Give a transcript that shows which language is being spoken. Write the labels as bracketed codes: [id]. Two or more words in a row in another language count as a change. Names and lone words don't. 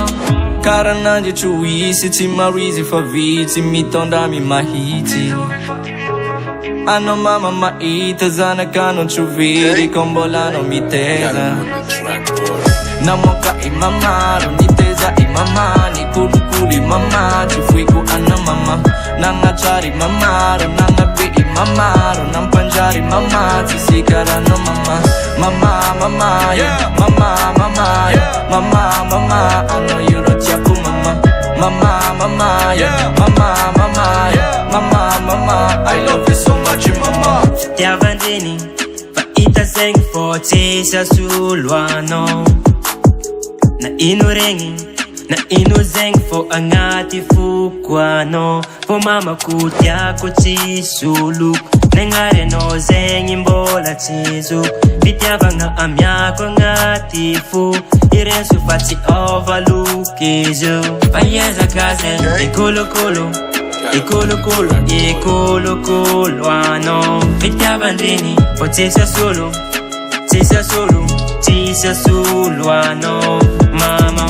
[mg] karanandry troisy tsy maro izy fa vitsy mitondramy mahitsy anao mama mahita zanak'anao trovery ko mbola anao miteza namoaka imamaro niteza imama nikolokolo imama tsy foiko ana mama nagnatrary mamaro nagnabe imamaro nampanjary mama tsy sikaranao mama mama mama yeah mama mama yeah mama mama anao io rô tiako mama mama mama yeah mama mama yeah mama mama [en] I love you so much [mg] mama fitiavandreny fa hita zegny fô tsisy asolo anao na ino regny na ino zegny fô agnaty foko anao fô mamako tiako tsisy oloko nagnary anao zegny mbola tsizo fitiavagna amiako agnaty fo ireso fa tsy overlook izy fa iezaka zegny ikolokolo ikolokolo ikolokolo anao fitiavandreny fô tsisy asolo tsisy asolo tsisy asolo anao mama